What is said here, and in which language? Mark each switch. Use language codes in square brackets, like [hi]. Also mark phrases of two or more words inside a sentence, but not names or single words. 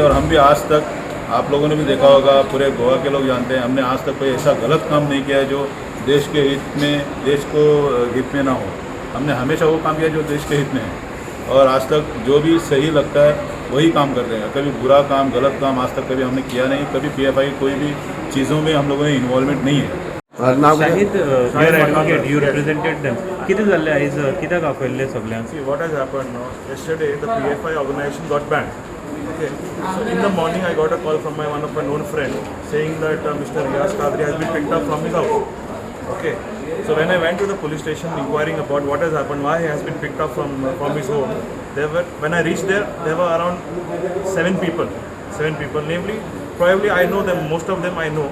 [hi] और हम भी आज तक, आप लोगों ने भी देखा होगा, पूरे गोवा के लोग जानते हैं, हमने आज तक कोई ऐसा गलत काम नहीं किया है जो देश के हित में, देश को हित में ना हो. हमने हमेशा वो काम किया जो देश के हित में है, और आज तक जो भी सही लगता है वही काम करते हैं. कभी बुरा काम, गलत काम आज तक कभी हमने किया नहीं. कभी PFI कोई भी चीज़ों में हम लोगों ने इन्वॉल्वमेंट नहीं है. [en] शाहिद, Your advocate, you represented them. [kok] कितें जाल्लें आयज, कित्याक आपयल्लें सगळ्यांक? [en] See what has happened now, yesterday the PFI organization got banned. Okay, so in the morning I got a call from one of my known friend saying that Mr. Riyaz Qadri has been picked up from his house. Okay, so when I went to the police station inquiring about what has happened, why he has been picked up from his home, when I reached there were around 7 people, namely probably I know them, most of them I know.